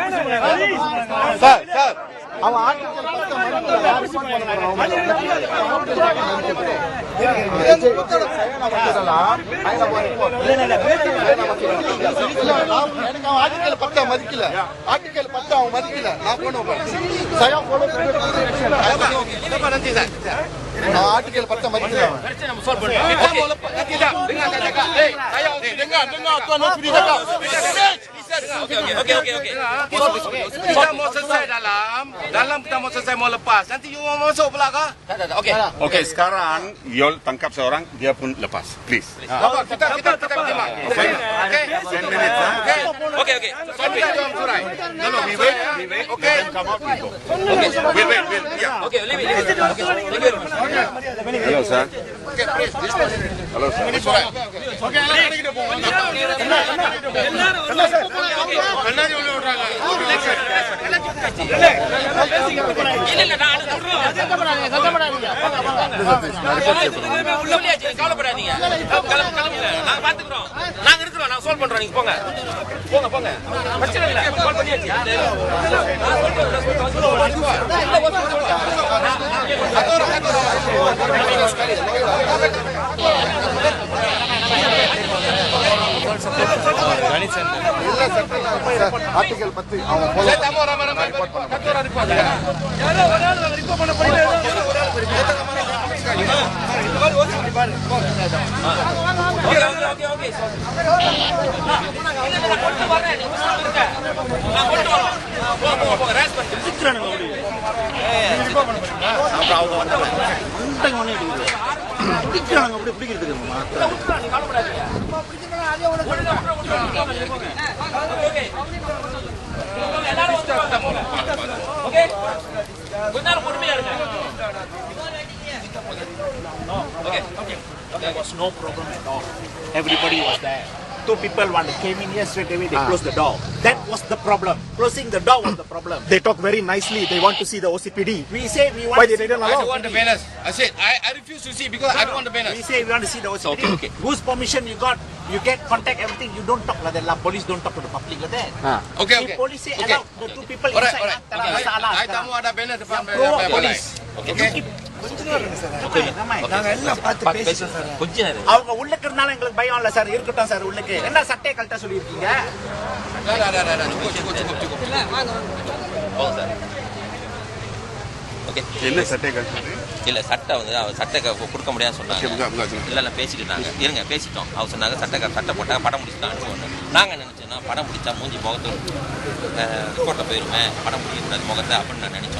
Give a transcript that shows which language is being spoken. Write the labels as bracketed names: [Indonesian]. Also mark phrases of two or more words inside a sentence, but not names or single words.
[Tamil] சார் அவன் ஆர்டிகல் 10 மதிக்கல. ஆர்டிகல் 10 அவன் மதிக்கல. நான் போனோம். [Malay] saya follow Nanti, Ustaz. [Tamil] ஆர்டிகல் 10 மதிக்கல. [Malay] Kita mau lepas. Tidak. Dengar saya cakap. Saya dengar tuan Nafri cakap. Okey. kita mau selesai dalam kita mau selesai mau lepas. Nanti you mau masuk pula kah? Tak. Okey. Okey, sekarang Yol tangkap seorang, dia pun lepas. [English] Please. [Malay] Kita bertimbang. Okey. [English] 10 minutes. [Malay] Okey. Sampai jam surai. [English] No, we wait. Okay. Come out, we go. Wait. Yeah. Okey, leave it. Hello, sir. Okey, please. Hello, sir. Okey, [Tamil] எல்லாரும் கிட்ட போங்க. கண்ணாடி உள்ள விடுறாங்க. இல்ல நான் கவலைப்படாதீங்க. நாங்க பாத்துக்கிறோம். நாங்க இருக்கிறோம். நாங்க சால்வ் பண்றோம். நீங்க போங்க. பிரச்சனை இல்ல. சால்வ் பண்ணியாச்சு. ஆர்டிகல் 10 அவன் follow [Malay] Saya tak mau ramai-ramai. Satu orang report. Yalah, orang report mana boleh. Okey. [Tamil] Ini கொண்டு வரேன். நீ சொல்லுங்க. நான் கொண்டு வரேன். போங்க. ரேஸ் பண்ணு. சித்ரானுங்க ஓடி. ரிப்போர்ட் பண்ண போறீங்களா? அப்புறம் அவங்க பிடிக்கிறாங்க. அப்படி பிடிக்கிறதுக்கு நீ கவலைப்படாதீங்க. எல்லாரும் ஓகே. கொஞ்ச நேரம் பொறுமையா இருங்க. [English] Okay. There was no problem at all. Everybody was there. 2 people came in here straight away, they closed the door. That was the problem. Closing the door was the problem. They talk very nicely. They want to see the OCPD. We say we want Why to they didn't I allow? don't want the banners. I said I refuse to see because I don't want the banners. We say we want to see the OCPD. Okay. Whose permission you got? You get contact everything. You don't talk like that. Police don't talk to the public like that. Okay. If police say allow the 2 people Alright. inside, [Malay] tak ada masalah. I tak mau ada banner depan [English] Pro police. Okay. [Tamil] நாங்க எல்லாம் பார்த்து பேசுறோம் சார். கொஞ்ச நேரம். அவங்க உள்ளுக்கு இருந்தாலும் எங்களுக்கு பயம் இல்ல சார். இருக்கட்டும் சார் உள்ளுக்கு. என்ன சட்டை கழட்ட சொல்லிருக்கீங்க? [Malay] Dah. Cukup. [Tamil] போங்க சார். ஓகே. என்ன சட்டை கட்டுறது? இல்ல சட்டை வந்து அவர் சட்டை கொடுக்க முடியாது சொன்னாங்க. இல்ல பேசிக்கிட்டாங்க. இருங்க பேசிட்டோம். அவர் சொன்னாங்க சட்டை போட்டாங்க படம் முடிச்சுட்டாங்க. நாங்க நினைச்சோம்னா படம் முடிச்சா மூஞ்சி முகத்து ரிப்போர்ட்ல போயிருமே, படம் முடிக்கக்கூடாது முகத்தை அப்படின்னு நான் நினைச்சோம்.